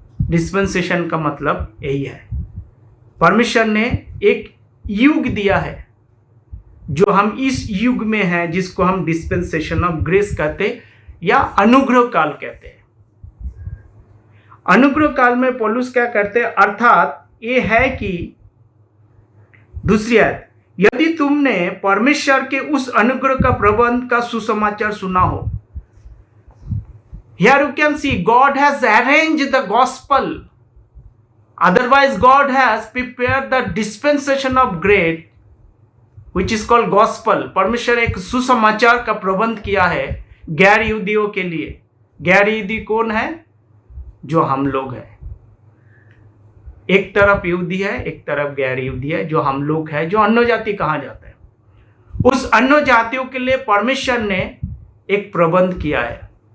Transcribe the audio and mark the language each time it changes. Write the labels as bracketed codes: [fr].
[hi] Dispensation का मतलब यही है। परमेश्वर ने एक युग दिया है जो हम इस युग में हैं, जिसको हम डिस्पेंसेशन ऑफ ग्रेस कहते हैं या अनुग्रह काल कहते हैं। अनुग्रह काल में पौलुस क्या करते हैं, अर्थात ये है कि दूसरी आयत, यदि तुमने परमेश्वर के उस अनुग्रह का प्रबंध का सुसमाचार सुना हो। [en] Here you can see God has arranged the gospel. Otherwise God has prepared the dispensation of grace, which is called gospel. [hi] परमेश्वर एक सुसमाचार का प्रबंध किया है गैर यहूदियों के लिए। गैर यहूदी कौन है? जो हम लोग हैं। एक तरफ यहूदी है, एक तरफ गैर यहूदी है, जो हम लोग हैं, जो अन्य जाति कहा जाता है। उस अन्य जातियों के लिए परमेश्वर ने एक प्रबंध किया है।